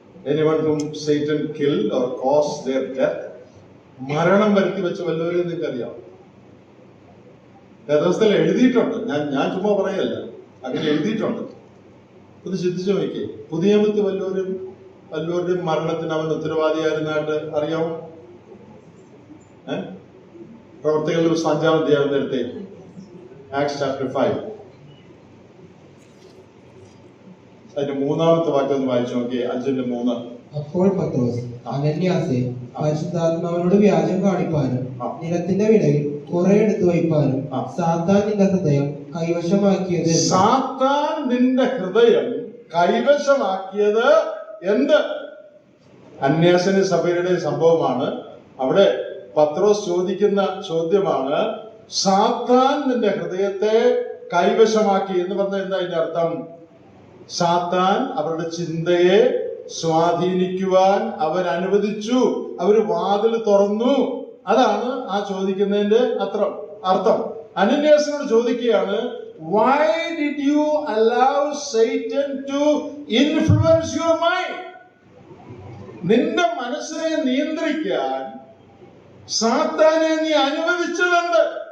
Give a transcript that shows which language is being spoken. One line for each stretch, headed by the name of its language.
English: anyone whom Satan killed or caused their death,
Malayalam: മരണം വരുത്തി വെച്ച വല്ലവരെയും നിങ്ങൾക്ക് അറിയാം. വേദപുസ്തകത്തിൽ എഴുതിയിട്ടുണ്ട്. ഞാൻ ചുമ്മാ പറയല്ല, അങ്ങനെ എഴുതിയിട്ടുണ്ട്. ഒന്ന് ചിന്തിച്ചു നോക്കിയേ. പുതിയ നിയമത്തിൽ വല്ലവരുടെയും മരണത്തിന് അവൻ ഉത്തരവാദിയായിരുന്നായിട്ട് അറിയാമോ? പ്രവർത്തികളുടെ പുസ്തകം 5-ാം അധ്യായം നേരത്തെ ആക്ട്സ് ചാപ്റ്റർ 5 അതിന്റെ 3-ാമത്തെ വാക്യം ഒന്ന് വായിച്ചു നോക്കിയേ. 5:3. അപ്പോൾ പത്രോസ്, അനന്യാസേ, പരിശുദ്ധാത്മാവിനോട് വ്യാജം കാണിപ്പാനും നിലത്തിന്റെ വിടയിൽ കുറെ എടുത്തു വയ്പാനും സാത്താൻ നിന്റെ ഹൃദയം കൈവശമാക്കിയത്. സാത്താൻ നിന്റെ ഹൃദയം കൈവശമാക്കിയത് എന്ത്? അന്യാസന സഭയുടെ സംഭവമാണ്. അവിടെ പത്രോസ് ചോദിക്കുന്ന ചോദ്യമാണ്, സാത്താൻ നിന്റെ ഹൃദയത്തെ കൈവശമാക്കി എന്ന് പറഞ്ഞാൽ എന്താ അതിന്റെ അർത്ഥം? സാത്താൻ അവരുടെ ചിന്തയെ സ്വാധീനിക്കുവാൻ അവർ അനുവദിച്ചു, അവര് വാതിൽ തുറന്നു. അതാണ് ആ ചോദിക്കുന്നതിന്റെ അർത്ഥം. അനന്യാസിനോട് ചോദിക്കുകയാണ്,
English: why did you allow Satan to influence your mind?
Malayalam: നിന്റെ മനസ്സിനെ നിയന്ത്രിക്കാൻ സാത്താനെ നീ അനുവദിച്ചതെന്ത്?